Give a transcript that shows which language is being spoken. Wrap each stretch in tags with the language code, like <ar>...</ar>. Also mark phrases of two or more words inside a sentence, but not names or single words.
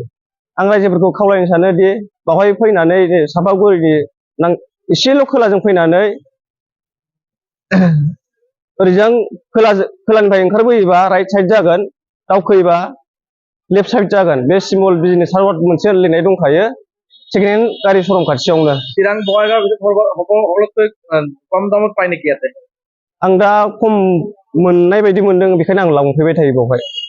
<brx>आं रायजोफोरखौ खावलायनो सानो दि बावहाय फैनानै सापागुरिनि एसेल' खोलाजों फैनानै ओरैजों खोलानिफ्राय ओंखारबोयोबा</brx> <en>right side</en> <brx>जागोन, दावखोयोबा</brx> <en>left side</en> <brx>जागोन। बे स्मल बिजनेस हार्बर मोनसे लिरनाय दंखायो,</brx> <en>second hand</en> <brx>गारि श'रुम खाथियावनो।</brx> <as>চিৰাং বঙাইগাঁৱৰ ভিতৰত সকলোতকৈ কম দামত পায় নেকি ইয়াতে?</as> <brx>आं दा खम मोननाय बायदि मोनदों, बेखायनो आं लांफैबाय थायो बावहाय।</brx>